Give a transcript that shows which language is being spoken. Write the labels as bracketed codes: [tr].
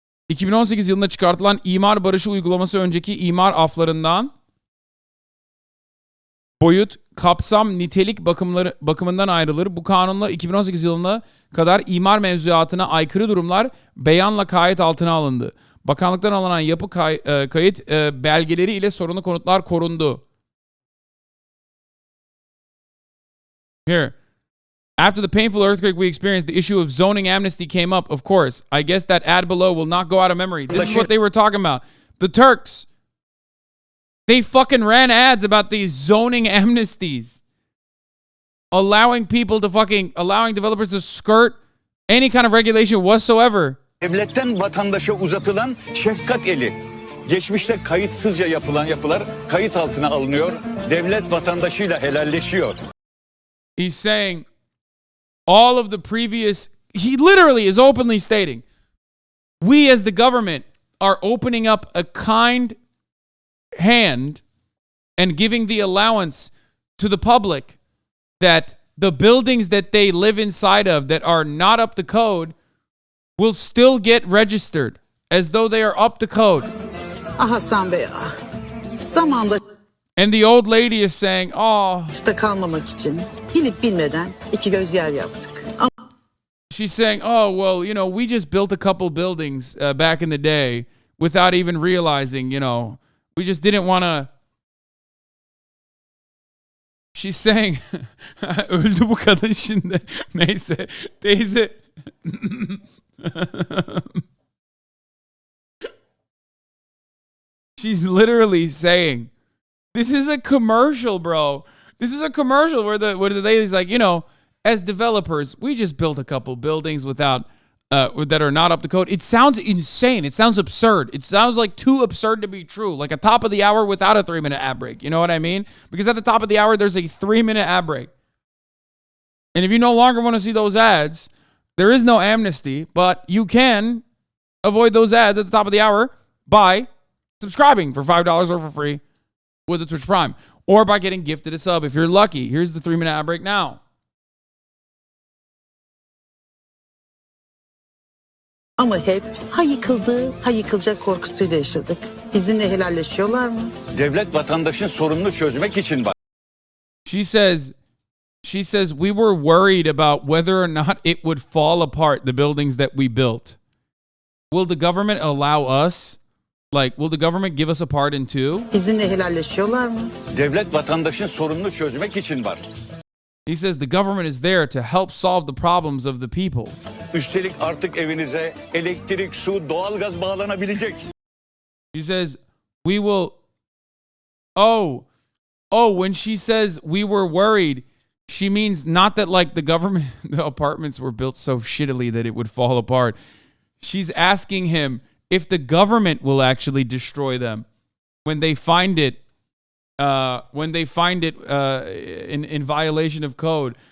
[tr] ...2018 yılında çıkartılan imar barışı uygulaması önceki imar aflarından boyut, kapsam, nitelik bakımından ayrılır. Bu kanunla 2018 yılına kadar imar mevzuatına aykırı durumlar beyanla kayıt altına alındı. Bakanlıktan alınan yapı kayıt belgeleri ile sorunlu konutlar korundu. [en] Here. After the painful earthquake we experienced, the issue of zoning amnesty came up, of course. I guess that ad below will not go out of memory. This is what they were talking about. The Turks. They fucking ran ads about these zoning amnesties. Allowing developers to skirt any kind of regulation whatsoever. [tr] Devletten vatandaşa uzatılan şefkat eli. Geçmişte kayıtsızca yapılan yapılar kayıt altına alınıyor. Devlet vatandaşıyla helalleşiyor. [en] He's saying all of the previous, he literally is openly stating, we as the government are opening up a kind hand and giving the allowance to the public that the buildings that they live inside of that are not up to code will still get registered as though they are up to code. [tr] Hasan Bey, zamanda [en] and the old lady is saying, oh. [tr] kalmamak için bilip bilmeden 2 göz yer yaptık. [en] She's saying, oh, well, you know, we just built a couple buildings back in the day without even realizing, you know, we just didn't want to. She's saying, [tr] öldü bu kadın şimdi. Neyse, teyze. [en] She's literally saying This is a commercial, bro. This is a commercial where the lady's like, you know, as developers, we just built a couple buildings without that are not up to code. It sounds insane. It sounds absurd. It sounds like too absurd to be true. Like a top of the hour without a 3-minute ad break. You know what I mean? Because at the top of the hour, there's a 3-minute ad break. And if you no longer want to see those ads, there is no amnesty, but you can avoid those ads at the top of the hour by subscribing for $5 or for free with a Twitch Prime, or by getting gifted a sub if you're lucky. Here's the 3-minute ad break now. [tr] Ama hep ha yıkıldı, ha yıkılacak korkusuyla yaşadık. Bizimle helalleşiyorlar mı? Devlet vatandaşın sorununu çözmek için var. [en] She says we were worried about whether or not it would fall apart, the buildings that we built. Will the government allow us? Like, will the government give us a pardon too? [tr] Bizimle helalleşiyorlar mı? Devlet vatandaşın sorununu çözmek için var. [en] He says the government is there to help solve the problems of the people. [tr] Üstelik artık evinize elektrik, su, doğalgaz bağlanabilecek. [en] He says we will. When she says we were worried, she means not that like the apartments were built so shittily that it would fall apart. She's asking him if the government will actually destroy them when they find it in violation of code.